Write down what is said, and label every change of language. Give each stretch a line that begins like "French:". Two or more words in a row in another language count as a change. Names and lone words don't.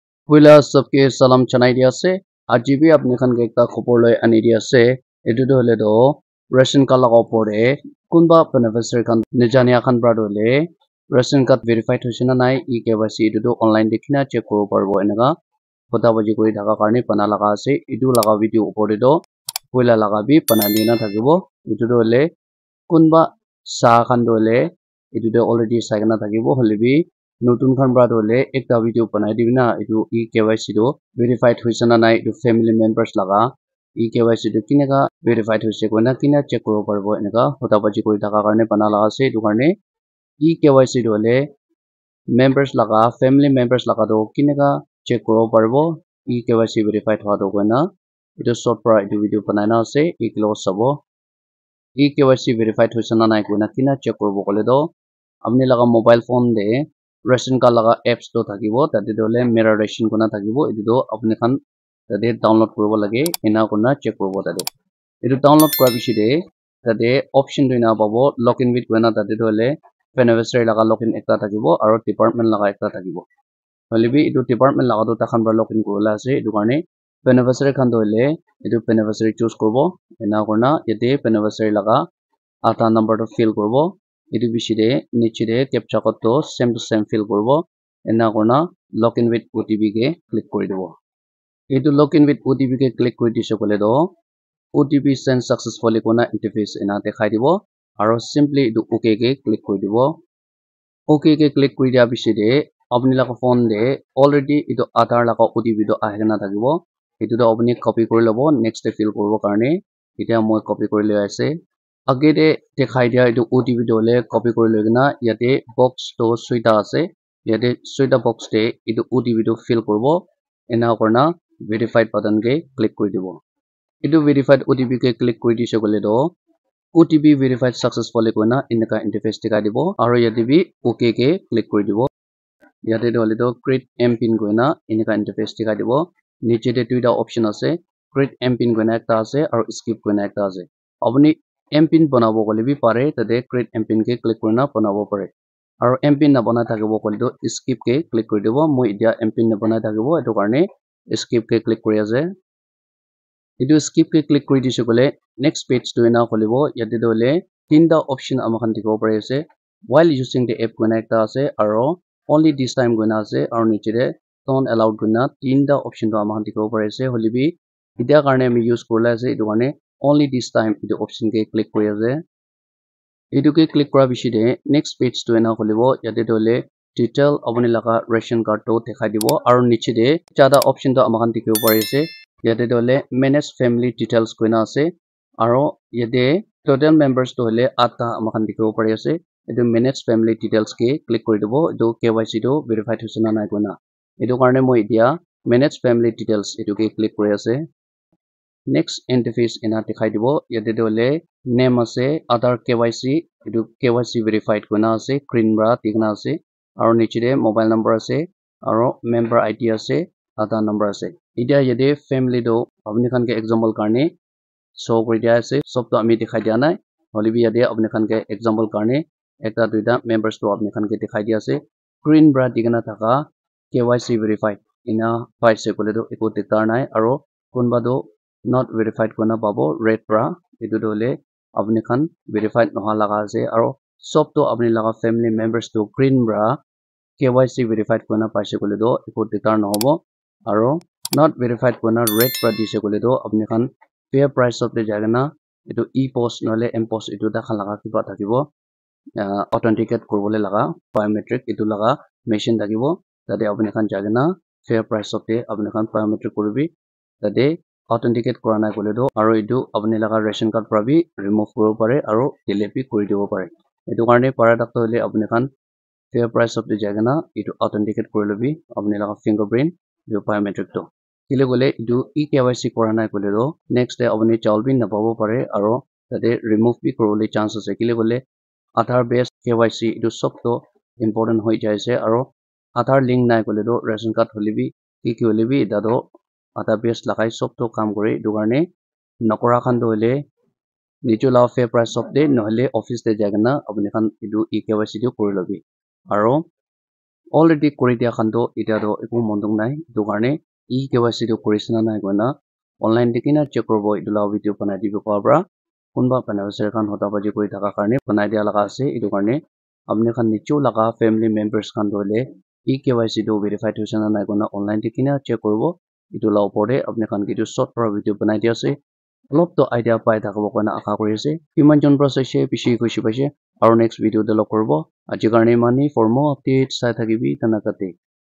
Naga Pidgin: Wila sabke salam chanai dia se aji bi apni khan ke ekta khopor loi ani dia se etu do hole do
English: ration card
Naga Pidgin: laga opor de kunba beneficiary khan nijania khan bra do le
English: ration card verified
Naga Pidgin: hoise na nai eKYC etu do online dekhina check koribo paribo enaka hota baji kori thaka karone bana laga ase etu laga video opor de do wila laga bi bana dina thakibo etu do hole kunba sa khan do le etu do already sai kana thakibo hole bi notun khan bra dole ekta video banai dibina etu eKYC do verified hoise na nai etu
English: family members
Naga Pidgin: laga eKYC do kineka verified hoise koina kina check koribo paribo enaka hota baji kori thaka karone bana laga ase etu karone eKYC do le members laga
English: family members
Naga Pidgin: laga do kineka check koribo paribo
English: eKYC verified
Naga Pidgin: howa do koina etu short pra etu video banai na ase eklo sabo
English: eKYC verified
Naga Pidgin: hoise na nai koina kina check koribo kole do apni laga
English: mobile phone
Naga Pidgin: de
English: ration card
Naga Pidgin: laga apps to thakibo tate dole mirror ration kuna thakibo etu do apni khan tate download koribo lage ena kuna check koribo tate etu download kora bishi de tate option to ena pabo
English: login with
Naga Pidgin: koina tate dole beneficiary laga login ekta thakibo aro department laga ekta thakibo holibi etu department laga do takhan bra login korila ase etu karone beneficiary khan dole etu beneficiary choose koribo ena kurna yate beneficiary laga
English: Aadhaar number
Naga Pidgin: to fill koribo etu bishi de niche de
English: captcha code
Naga Pidgin: to same fill koribo ena kurna
English: login with OTP
Naga Pidgin: ke click kori dibo etu
English: login with OTP
Naga Pidgin: ke click kori dise kole do
English: OTP sent successfully
Naga Pidgin: kona interface ena dekhai dibo aro simply etu OK ke click kori dibo OK ke click kori dia bishi de apni laga phone de already etu Aadhaar laga OTP to ahena thakibo etu do apni copy kori lobo
English: next fill
Naga Pidgin: koribo karone etia moi copy kori loi ase age de dekhai dia etu OTP dole copy kori loi na yate box to soita ase yate soita box de etu OTP to fill koribo ena kurna
English: verified button
Naga Pidgin: ke click kori dibo etu
English: verified OTP
Naga Pidgin: ke click kori dise kole do
English: OTP verified successfully
Naga Pidgin: koina enaka interface dekhai dibo aro yate bi OK ke click kori dibo yate dole do
English: create mpin
Naga Pidgin: koina enaka interface dekhai dibo niche de duita option ase
English: create mpin
Naga Pidgin: koina ekta ase aro skip koina ekta ase apni mpin banabo kole bi pare tate
English: create mpin
Naga Pidgin: ke click korina banabo pare aro mpin na banai thakibo kole to skip ke click kori dibo moi etia mpin na banai thakibo etu karone skip ke click kori ase etu skip ke click kori dise kole
English: next page
Naga Pidgin: to ena kholibo yate dole tinta option amakhan dikhibo pare ase
English: while using the app
Naga Pidgin: koina ekta ase aro
English: only this time
Naga Pidgin: koina ase aro niche de
English: don't allowed
Naga Pidgin: koina tinta option to amakhan dikhibo pare ase holibi etia karone ami use korila ase etu karone
English: only this time
Naga Pidgin: etu option ke click kori ase etu ke click kora bishi de
English: next page
Naga Pidgin: to ena kholibo yate dole detail apni laga ration card to dekhai dibo aro niche de jada option to amakhan dikhibo pare ase yate dole
English: manage family details
Naga Pidgin: koina ase aro yate
English: total members
Naga Pidgin: to hole 8 amakhan dikhibo pare ase etu
English: manage family details
Naga Pidgin: ke click kori dibo etu KYC to verified hoise na nai koina etu karone moi etia
English: manage family details
Naga Pidgin: etu ke click kori ase
English: next interface
Naga Pidgin: ena dekhai dibo yate dole name ase
English: Aadhaar KYC
Naga Pidgin: etu
English: KYC verified
Naga Pidgin: koina ase green bra dikhina ase aro niche de
English: mobile number
Naga Pidgin: ase aro
English: member ID
Naga Pidgin: ase
English: Aadhaar number
Naga Pidgin: ase etia yate family do apni khan ke example karone show kori dia ase sob to ami dekhai dia nai holibi yate apni khan ke example karone ekta duita members to apni khan ke dekhai dia ase green bra dikhina thaka
English: KYC verified
Naga Pidgin: ena paise kole do eku diktar nai aro kunba do
English: not verified
Naga Pidgin: koina pabo red bra etu dole apni khan verified noha laga ase aro sob to apni laga
English: family members
Naga Pidgin: to green bra
English: KYC verified
Naga Pidgin: koina paise kole do eku diktar nohobo aro
English: not verified
Naga Pidgin: koina red bra dise kole do apni khan
English: fair price of the
Naga Pidgin: jagana etu e-post nole m-post etu ta khan laga kiba thakibo authenticate koribole laga biometric etu laga machine thakibo tate apni khan jagana
English: fair price of the
Naga Pidgin: apni khan biometric koribi tate authenticate kora nai kole do aro etu apni laga ration card pra bi remove koribo pare aro delete bi kori dibo pare etu karone para takto hole apni khan
English: fair price of the
Naga Pidgin: jagana etu authenticate kori lobi apni laga fingerprint etu biometric to kile kole etu eKYC kora nai kole do
English: next day
Naga Pidgin: apni chaul bi napabo pare aro tate remove bi koribole chance ase kile kole
English: Aadhaar based KYC
Naga Pidgin: etu sob to important hoi jai ase aro Aadhaar link nai kole do ration card holebi ki holebi eta do
English: Aadhaar based
Naga Pidgin: lagai sob to kam kore etu karone nokora khan to hole nijo la
English: fair price of the
Naga Pidgin: nohole office de jagana apni khan etu eKYC to kori lobi aro already kori dia khan do eta do eku mondong nai etu karne KYC do korisna nai koina online dikina check koribo etu la video banai dibo pabra kunba beneficiary khan hota baji kori thaka karne banai dia laga ase etu karne apni khan nicho laga
English: family members
Naga Pidgin: khan hoile KYC do verified hoise na nai koina online dikina check koribo etu la opor de apni khan ke tu short para video banai dia ase alop to idea pai thakabo koina akha kori ase kiman jon para saise bishi khushi paise aru next video de log koribo aji karne mani
English: for more updates
Naga Pidgin: sai thakibi tanakate